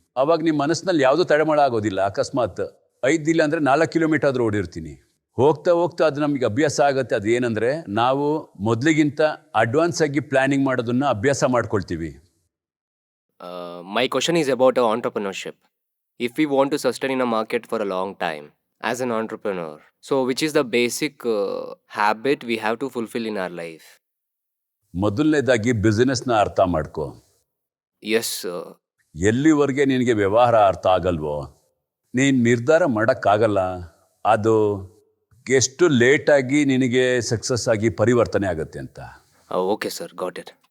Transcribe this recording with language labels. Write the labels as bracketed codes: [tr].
[kn] ಆವಾಗ ನಿಮ್ಮ ಮನಸ್ಸಿನಲ್ಲಿ ಯಾವುದೂ ತಡೆಮಾಡ ಆಗೋದಿಲ್ಲ. ಅಕಸ್ಮಾತ್ 5 ಇಲ್ಲ ಅಂದರೆ 4 ಕಿಲೋಮೀಟರ್ ಆದರೂ ಓಡಿರ್ತೀನಿ. ಹೋಗ್ತಾ ಅದು ನಮಗೆ ಅಭ್ಯಾಸ ಆಗುತ್ತೆ. ಅದು ಏನಂದರೆ ನಾವು ಮೊದಲಿಗಿಂತ ಅಡ್ವಾನ್ಸ್ ಆಗಿ ಪ್ಲ್ಯಾನಿಂಗ್ ಮಾಡೋದನ್ನು ಅಭ್ಯಾಸ ಮಾಡ್ಕೊಳ್ತೀವಿ. [en] My question is about entrepreneurship. If we want to sustain in a market for a long time as an entrepreneur, so which is the basic habit we have to fulfill in our life? [kn] ಮೊದಲನೇದಾಗಿ ಬಿಸ್ನೆಸ್ನ ಅರ್ಥ ಮಾಡ್ಕೊ. [en] Yes, [kn] ಎಲ್ಲಿವರೆಗೆ ನಿನಗೆ ವ್ಯವಹಾರ ಅರ್ಥ ಆಗಲ್ವೋ ನೀನು ನಿರ್ಧಾರ ಮಾಡೋಕ್ಕಾಗಲ್ಲ. ಅದು ಎಷ್ಟು ಲೇಟಾಗಿ ನಿನಗೆ ಸಕ್ಸಸ್ ಆಗಿ ಪರಿವರ್ತನೆ ಆಗುತ್ತೆ ಅಂತ. [en] okay, sir, got it.